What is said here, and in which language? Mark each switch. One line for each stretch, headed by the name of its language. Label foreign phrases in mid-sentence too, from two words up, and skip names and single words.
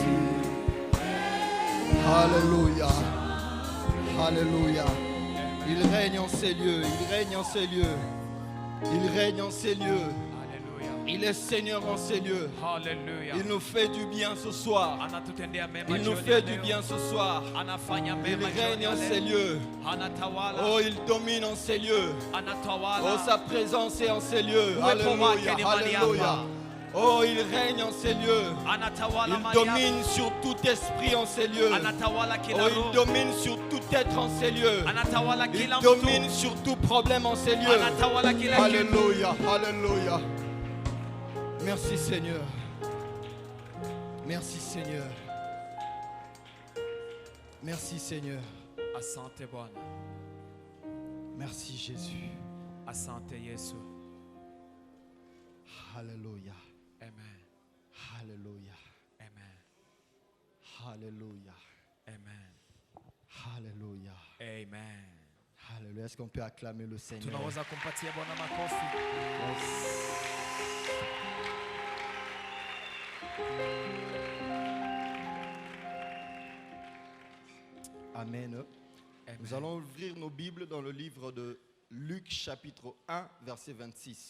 French: Alléluia. Alléluia. Il règne en ces lieux. Il règne en ces lieux. Il règne en ces lieux. Haleluya. Il est Seigneur en ces lieux. Haleluya. Il nous fait du bien ce soir.
Swahili: Anatutendea mema
French: Il nous
Swahili: jioni
French: fait
Swahili: ya
French: du
Swahili: leo.
French: bien ce soir.
Swahili: Anafanya
French: Il
Swahili: mema jioni
French: règne
Swahili: ya
French: en ces
Swahili: leo.
French: lieux.
Swahili: Anatawala.
French: Oh, il domine en ces lieux.
Swahili: Anatawala.
French: Oh, sa présence est en ces lieux.
Swahili: Uwepo
French: Alléluia.
Swahili: wake ni mahali
French: Alléluia.
Swahili: hapa.
French: Oh, il règne en ces lieux.
Swahili: Anatawala
French: Il
Swahili: mahali hapa.
French: domine sur tout esprit en ces lieux.
Swahili: Anatawala kila
French: Oh, il
Swahili: roho.
French: domine sur tout être en ces lieux.
Swahili: Anatawala
French: Il
Swahili: kila
French: domine
Swahili: mtu.
French: sur tout problème en ces lieux.
Swahili: Anatawala kila kitu.
French: Alléluia, alléluia. Merci Seigneur. Merci Seigneur. Merci Seigneur.
Swahili: Asante Bwana.
French: Merci Jésus.
Swahili: Asante Yesu.
French: Alléluia. Amen. Alléluia. Amen. Alléluia. Amen. Alléluia. Amen. Alléluia. Est-ce qu'on peut acclamer le Seigneur?
Swahili: Tunaweza kumpatia Bwana makofi. Amen.
French: Nous allons ouvrir nos Bibles dans le livre de Luc chapitre 1 verset 26.